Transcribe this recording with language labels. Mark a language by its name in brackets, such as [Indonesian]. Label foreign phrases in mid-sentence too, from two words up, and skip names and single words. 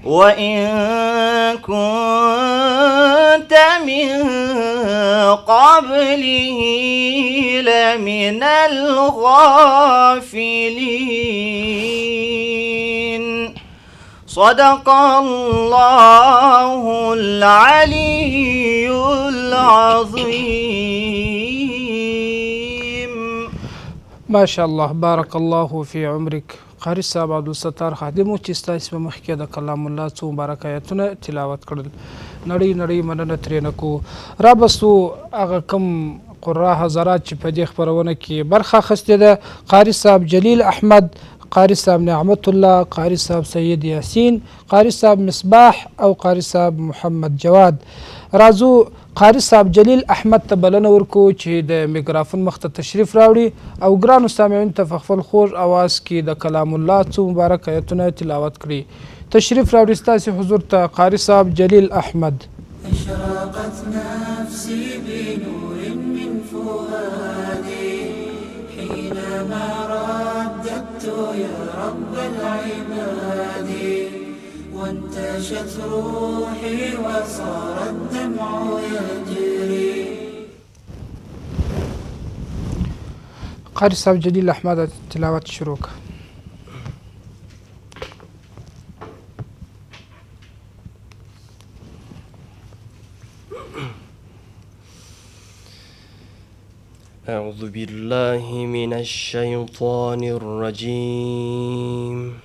[Arabic] وإن كنت من قبله لمن الغافلين. صدق الله العلي العظيم. ما شاء الله، بارك الله في عمرك. [Pashto] قاری صاحب عبدالستار خادمو چې ستاسو په مخ کې د [Arabic] کلام الله [Pashto] څو مبارک آیتونه تلاوت کړل. نړۍ مننه ترېنه کوو. رابسو هغه کم قرا حضرات چې په دې خپرونه کې برخه اخیستې ده: قاري صاحب جلیل احمد، قاري صاحب نعمت الله، قاري صاحب سید یاسین، قاري صاحب مصباح او قاري صاحب محمد جواد. راځو قاري صاحب جلیل احمد ته بلنه ورکو چې د میکرافون مخ ته تشریف راوړي او ګرانو سامعینو ته په خپل خوږ اواز کې د [Arabic] کلام الله [Pashto] څو مبارک آیتونه تلاوت کړي. تشریف راوړي ستاسې حضور ته قاري صاحب جلیل احمد. [Arabic] أشرقت نفسي بنور من فؤادي حينما رددت يا رب العباد وانتشت روحي وصار الدمع يجري. [Pashto] قاري صاحب جلیل احمد تلاوت شروع کړه. [Arabic] أعوذ بالله من الشيطان الرجيم.